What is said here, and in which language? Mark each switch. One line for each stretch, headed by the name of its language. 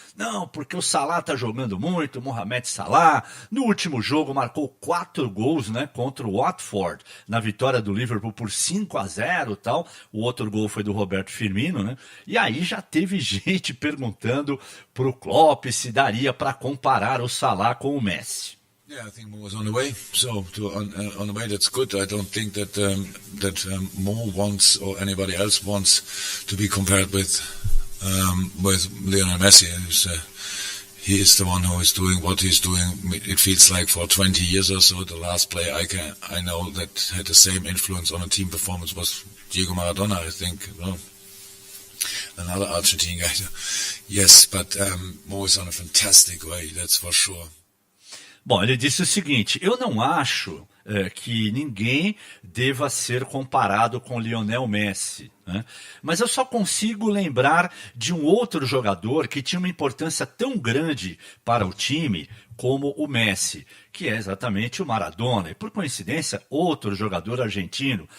Portuguese: Não, porque o Salah está jogando muito, o Mohamed Salah, no último jogo marcou 4 gols, né, contra o Watford, na vitória do Liverpool por 5-0 tal. O outro gol foi do Roberto Firmino, né? E aí já teve gente perguntando pro Klopp se daria para comparar o Salah com o Messi.
English: Yeah, I think Mo was on the way. So on the way, that's good. I don't think that Mo wants or anybody else wants to be compared with Lionel Messi. He is the one who is doing what he's doing. It feels like for 20 years or so. The last player I know that had the same influence on a team performance was Diego Maradona. I think. Well, another Argentine guy. Yes, but Mo is on a fantastic way. That's for sure.
Portuguese: Bom, ele disse o seguinte: eu não acho que ninguém deva ser comparado com Lionel Messi, né? Mas eu só consigo lembrar de um outro jogador que tinha uma importância tão grande para o time como o Messi, que é exatamente o Maradona, e por coincidência, outro jogador argentino.